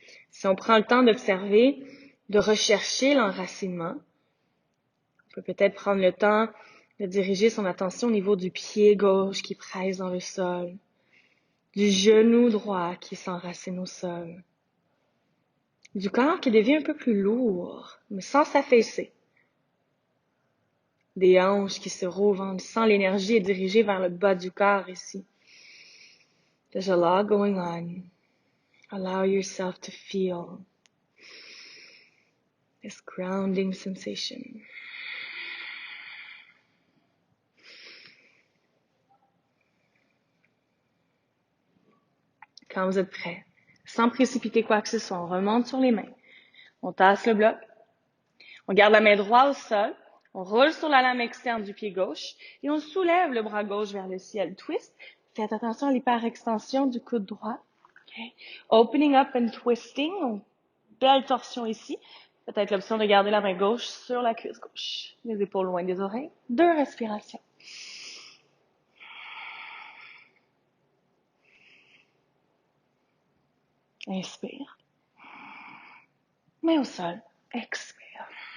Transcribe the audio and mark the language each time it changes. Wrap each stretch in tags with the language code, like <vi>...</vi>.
<fr>Si on prend le temps d'observer, de rechercher l'enracinement, on peut peut-être prendre le temps de diriger son attention au niveau du pied gauche qui presse dans le sol, du genou droit qui s'enracine au sol, du corps qui devient un peu plus lourd, mais sans s'affaisser, des hanches qui se rouvrent en laissant l'énergie est dirigée vers le bas du corps ici.</fr> <en>There's a lot going on. Allow yourself to feel this grounding sensation.</en> <fr>Quand vous êtes prêt, sans précipiter quoi que ce soit, on remonte sur les mains. On tasse le bloc. On garde la main droite au sol. On roule sur la lame externe du pied gauche et on soulève le bras gauche vers le ciel. Twist. Faites attention à l'hyperextension du coude droit.</fr> <en>Okay. Opening up and twisting.</en> <fr>Belle torsion ici. Peut-être l'option de garder la main gauche sur la cuisse gauche. Les épaules loin des oreilles. 2 respirations. Inspire. Main au sol. Expire.</fr>